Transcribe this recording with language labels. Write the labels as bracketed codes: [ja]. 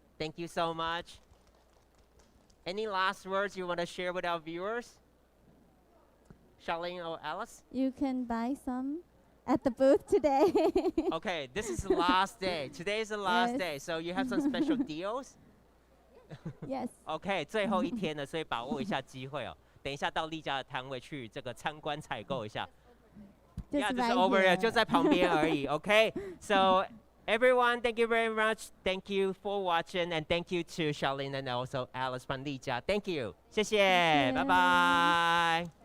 [en] Thank you so much. Any last words you want to share with our viewers? Charlene or Alice? You can buy some at the booth today. Okay, this is the last day. Today is the last day. So you have some special deals? Yes. [zh] OK， 最后一天了，所以把握一下机会哦。等一下到LIJIA的摊位去这个参观采购一下。 [en] Just Yeah, just right over here. [zh] here，就在旁边而已。 [en] OK， so everyone, thank you very much. Thank you for watching, and thank you to Charlene and also Alice from LIJIA. Thank you， [zh] 谢谢，拜拜。